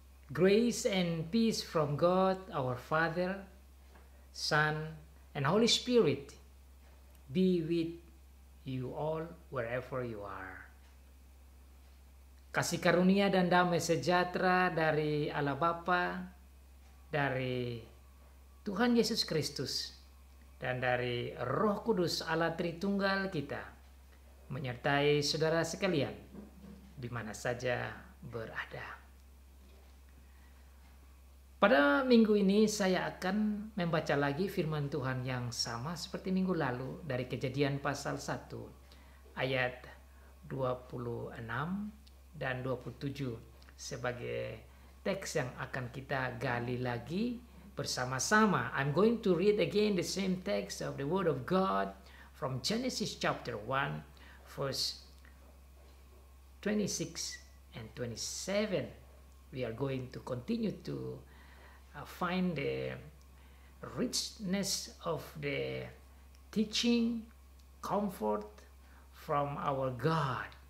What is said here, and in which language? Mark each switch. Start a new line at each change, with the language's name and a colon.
English: Grace and peace from God, our Father, Son, and Holy Spirit be with you all wherever you are.
Indonesian: Kasih karunia dan damai sejahtera dari Allah Bapa, dari Tuhan Yesus Kristus, dan dari Roh Kudus Allah Tritunggal kita menyertai saudara sekalian di mana saja berada. Pada minggu ini saya akan membaca lagi firman Tuhan yang sama seperti minggu lalu dari Kejadian pasal 1 ayat 26 dan 27 sebagai teks yang akan kita gali lagi bersama-sama.
English: I'm going to read again the same text of the Word of God from Genesis chapter 1 verse 26 and 27. We are going to continue to find the richness of the teaching, comfort from our God.